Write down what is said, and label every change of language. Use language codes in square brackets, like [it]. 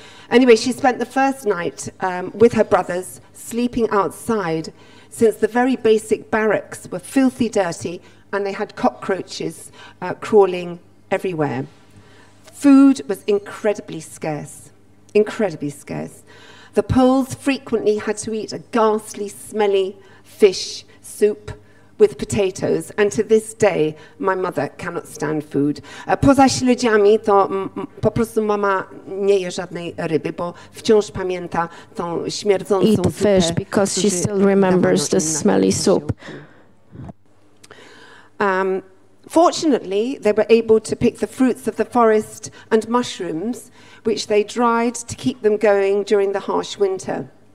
[en] Anyway, she spent the first night with her brothers sleeping outside, since the very basic barracks were filthy dirty and they had cockroaches crawling everywhere. Food was incredibly scarce, incredibly scarce. The Poles frequently had to eat a ghastly, smelly fish soup with potatoes, and to this day my mother cannot stand food. [pl] Poza śledziami to po prostu mama nie je żadnej ryby, bo wciąż pamięta tą śmierdzącą [en] Eat [pl] zupę. [en] fish because she still remembers the smelly soup. Fortunately, they were able to pick the fruits of the forest and mushrooms, which they dried to keep them going during the harsh winter.